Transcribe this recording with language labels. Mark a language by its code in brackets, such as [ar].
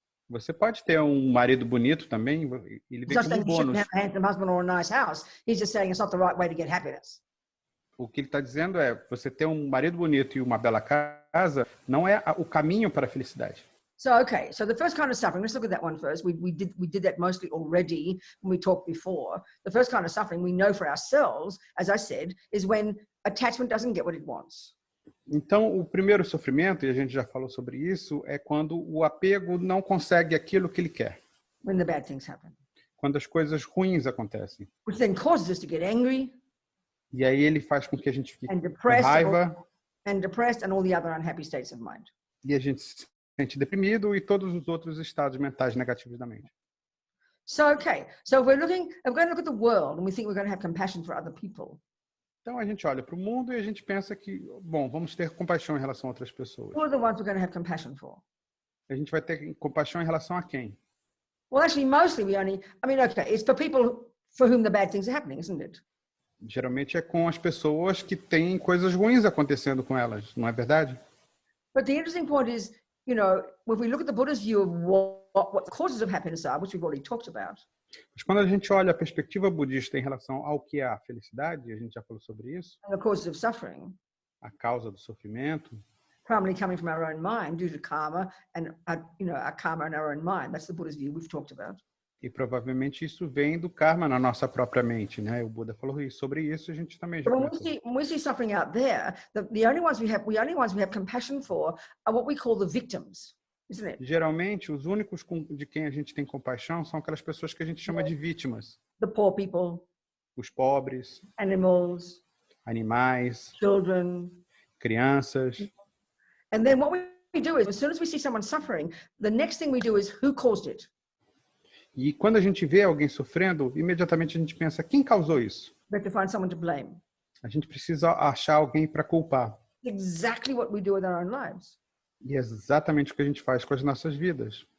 [pt] Você pode ter um marido bonito também, ele vem [en] He's not saying you shouldn't bônus. have a handsome husband or a nice house. He's just saying it's not the right way to get happiness. [pt] O que ele está dizendo é, você ter um marido bonito e uma bela casa não é o caminho para a felicidade. [en] So, okay, so the first kind of suffering, let's look at that one first. We did that mostly already when we talked before. The first kind of suffering we know for ourselves, as I said, is when attachment doesn't get what it wants. [pt] Então, o primeiro sofrimento, e a gente já falou sobre isso, é quando o apego não consegue aquilo que ele quer. [en] When the bad things happen. [pt] Quando as coisas ruins acontecem. [en] Which then causes us to get angry. [pt] E aí ele faz com que a gente fique [en] And [pt] com [en] depressed. [pt] raiva. [en] And all the other unhappy states of mind. [pt] E a gente se sente deprimido e todos os outros estados mentais negativos da mente. [en] So, okay, so if we're going to look at the world and we think we're going to have compassion for other people. [pt] Então a gente olha para o mundo e a gente pensa que, bom, vamos ter compaixão em relação a outras pessoas. [en] Who are the ones we're going to have compassion for? [pt] A gente vai ter compaixão em relação a quem? [en] Well, actually, mostly okay, it's for people for whom the bad things are happening, isn't it? [pt] Geralmente é com as pessoas que têm coisas ruins acontecendo com elas, não é verdade? [en] But the interesting point is, you know, if we look at the Buddha's view of what the causes of happiness are, which we've already talked about. [pt] Mas quando a gente olha a perspectiva budista em relação ao que é a felicidade, a gente já falou sobre isso, [en] And the causes of suffering. [pt] a causa do sofrimento, [en] primarily coming from our own mind due to karma and our karma in our own mind. That's the Buddha's view we've talked about. [pt] E provavelmente isso vem do karma na nossa própria mente, né? O Buda falou sobre isso, a gente também já [en] But [pt] comentou. [en] when we see suffering out there, the only ones we have compassion for are what we call the victims, isn't it? [pt] Geralmente, os únicos de quem a gente tem compaixão são aquelas pessoas que a gente chama de vítimas. [en] The poor people, [pt] Os pobres, [en] animals, [pt] animais, [en] children. [pt] crianças. [en] And then what we do is, as soon as we see someone suffering, the next thing we do is, who caused it? [pt] E quando a gente vê alguém sofrendo, imediatamente a gente pensa, quem causou isso? [en] We have to find someone to blame. [pt] A gente precisa achar alguém para culpar. [en] Exactly what we do with our own lives. [pt] E é exatamente o que a gente faz com as nossas vidas.